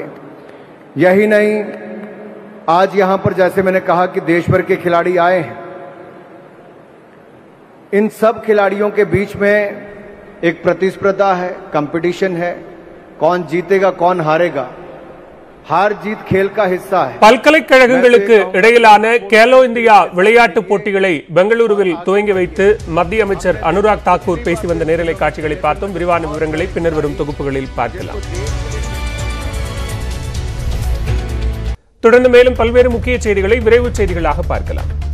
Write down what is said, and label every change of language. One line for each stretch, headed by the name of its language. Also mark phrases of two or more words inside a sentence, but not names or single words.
Hindi: यही नहीं, आज यहां पर जैसे मैंने कहा कि देश भर के खिलाड़ी आए हैं, इन सब खिलाड़ियों के बीच में एक प्रतिस्पर्धा है, कंपटीशन है, कौन जीतेगा कौन हारेगा, हार जीत खेल का हिस्सा है।
Tamil: பல்கலைக்கழகங்களுக்கு இடையிலான கேலோ இந்தியா விளையாட்டுப் போட்டிகளை பெங்களூருவில் துவங்கி வைத்து மத்திய அமைச்சர் அனுராக் தாக்கூர் பேசி வந்த நேரலை காட்சிகளை பார்த்தோம். விரிவான விவரங்களை பின்னர் வரும் தொகுப்புகளில் பார்க்கலாம். தொடர்ந்து மேலும் பல்வேறு முக்கிய செய்திகளை விரைவு செய்திகளாக பார்க்கலாம்.